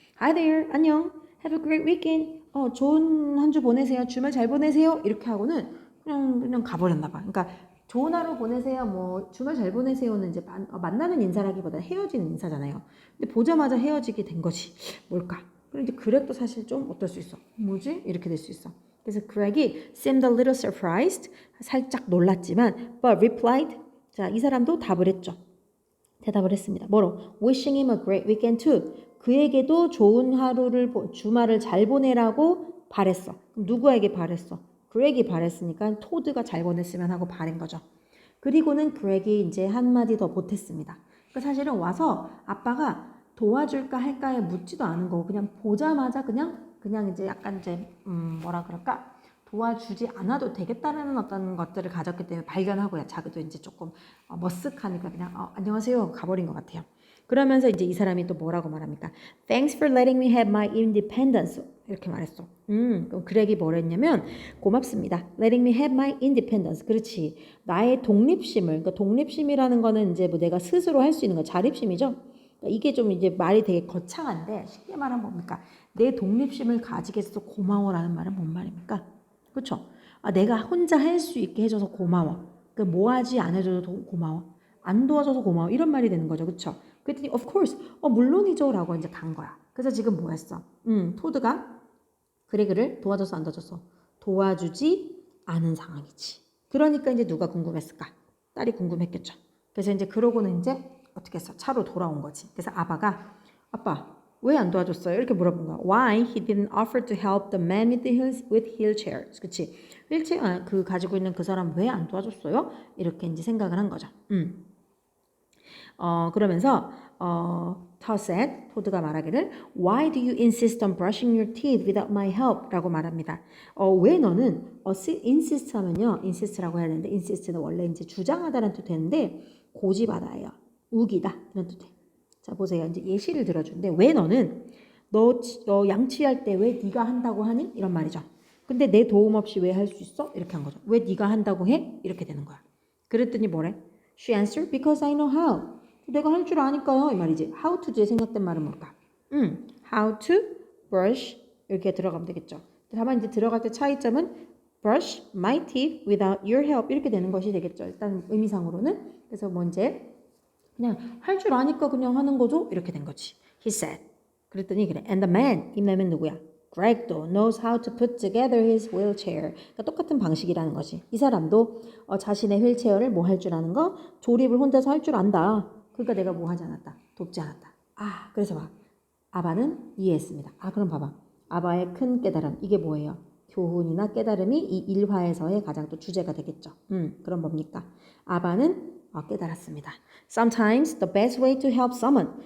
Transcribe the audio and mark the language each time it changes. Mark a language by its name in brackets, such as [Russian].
[English] Hi there, [Korean] 안녕. [English] Have a great weekend. [Korean] 좋은 한 주 보내세요. 주말 잘 보내세요. 이렇게 하고는 그냥 가버렸나 봐. 그러니까 좋은 하루 보내세요. 뭐 주말 잘 보내세요는 이제 만나는 인사라기보다 헤어지는 인사잖아요. 근데 보자마자 헤어지게 된 거지. 뭘까? 그럼 이제 그렉도 사실 좀 어떨 수 있어. 뭐지? 이렇게 될 수 있어. 그래서 그렉이 [English] seemed a little surprised. [Korean] 살짝 놀랐지만 [English] but replied. [Korean] 자, 이 사람도 답을 했죠. 대답을 했습니다. 뭐로? [English] Wishing him a great weekend too. [Korean] 그에게도 좋은 하루를 주말을 잘 보내라고 바랬어. 그럼 누구에게 바랬어? 그렉이 바랬으니까 토드가 잘 보냈으면 하고 바른 거죠. 그리고는 그렉이 이제 한마디 더 보탰습니다. 그러니까 사실은 와서 아빠가 도와줄까 할까에 묻지도 않은 거고 그냥 보자마자 그냥 이제 약간 이제 뭐라 그럴까? 도와주지 않아도 되겠다라는 어떤 것들을 가졌기 때문에 발견하고요. 자기도 이제 조금 머쓱하니까 그냥 안녕하세요 하고 가버린 것 같아요. 그러면서 이제 이 사람이 또 뭐라고 말합니까? [English] Thanks for letting me have my independence. [Korean] 이렇게 말했어. 그럼 그렉이 뭐라 했냐면 고맙습니다. [English] Letting me have my independence. [Korean] 그렇지. 나의 독립심을. 그러니까 독립심이라는 거는 이제 뭐 내가 스스로 할 수 있는 거 자립심이죠. 그러니까 이게 좀 이제 말이 되게 거창한데 쉽게 말하면 뭡니까? 내 독립심을 가지게 해서 고마워라는 말은 뭔 말입니까? 그렇죠? 내가 혼자 할 수 있게 해줘서 고마워. 그러니까 뭐 하지 안 해줘도 고마워. 안 도와줘서 고마워. 이런 말이 되는 거죠. 그렇죠? 그랬더니 [English] of course. [Korean] 물론이죠. 라고 이제 간 거야. 그래서 지금 뭐 했어? 토드가 그레그를 도와줘서 안 도와줬어? 도와주지 않은 상황이지. 그러니까 이제 누가 궁금했을까? 딸이 궁금했겠죠. 그래서 이제 그러고는 이제 어떻게 했어? 차로 돌아온 거지. 그래서 아빠가 아빠 왜 안 도와줬어요? 이렇게 물어본 거야. [English] Why he didn't offer to help the man with wheelchairs. [Korean] 그치? 휠체어 그 가지고 있는 그 사람 왜 안 도와줬어요? 이렇게 이제 생각을 한 거죠. 그러면서 [English] Todd said, [Korean] 토드가 말하기를 [English] Why do you insist on brushing your teeth without my help? [Korean] 라고 말합니다. 왜 너는 insist 하면요. insist라고 해야 되는데 insist는 원래 이제 주장하다라는 뜻 되는데 고집하다예요. 우기다 이런 뜻. 자 보세요. 이제 예시를 들어주는데 왜 너는 너 양치할 때 왜 네가 한다고 하니? 이런 말이죠. 근데 내 도움 없이 왜 할 수 있어? 이렇게 한 거죠. 왜 네가 한다고 해? 이렇게 되는 거야. 그랬더니 뭐래? [English] She answered because I know how. [Korean] 내가 할 줄 아니까요. 이 말이지. How to에 생각된 말은 뭘까? How to brush 이렇게 들어가면 되겠죠. 다만 이제 들어갈 때 차이점은 [English] brush my teeth without your help [Korean] 이렇게 되는 것이 되겠죠. 일단 의미상으로는. 그래서 뭐 이제 그냥 할 줄 아니까 그냥 하는 거죠. 이렇게 된 거지. [English] He said. [Korean] 그랬더니 그래. [English] And the man. [Korean] 이 man은 누구야? [English] Greg도 knows how to put together his wheelchair. [Korean] 그러니까 똑같은 방식이라는 거지. 이 사람도 자신의 휠체어를 뭐 할 줄 아는 거? 조립을 혼자서 할 줄 안다. 그러니까 내가 뭐 하지 않았다. 돕지 않았다. 그래서 봐. 아바는 이해했습니다. 그럼 봐봐. 아바의 큰 깨달음. 이게 뭐예요? 교훈이나 깨달음이 이 일화에서의 가장 또 주제가 되겠죠. 그럼 뭡니까? 아바는 깨달았습니다. [English] Sometimes the best way to help someone.